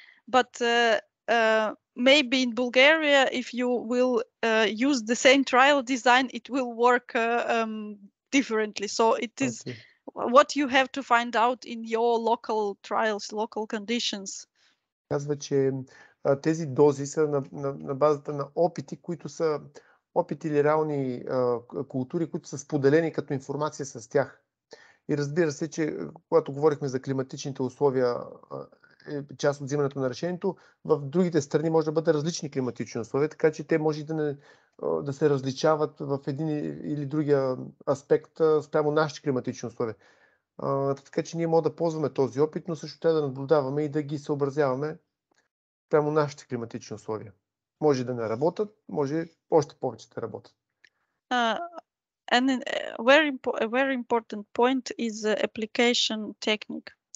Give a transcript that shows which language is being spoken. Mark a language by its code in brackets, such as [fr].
[en] But maybe in Bulgaria, if you will use the same trial design, it will work differently. So it is what you have to find out in your local trials, local conditions. [bg] Казва, че тези дози са на базата на опити, които са опити или реални култури, които са споделени като информация с тях. И разбира се, че когато говорихме за климатичните условия, част от взимането на решението, в другите страни може да бъдат различни климатични условия, така че те може да се различават в един или другия аспект спрямо нашите климатични условия. Така че ние можем да ползваме този опит, но също трябва да наблюдаваме и да ги съобразяваме прямо нашите климатични условия. Може да не работят, може още повече да работят. [en] And a very important point is the application technique.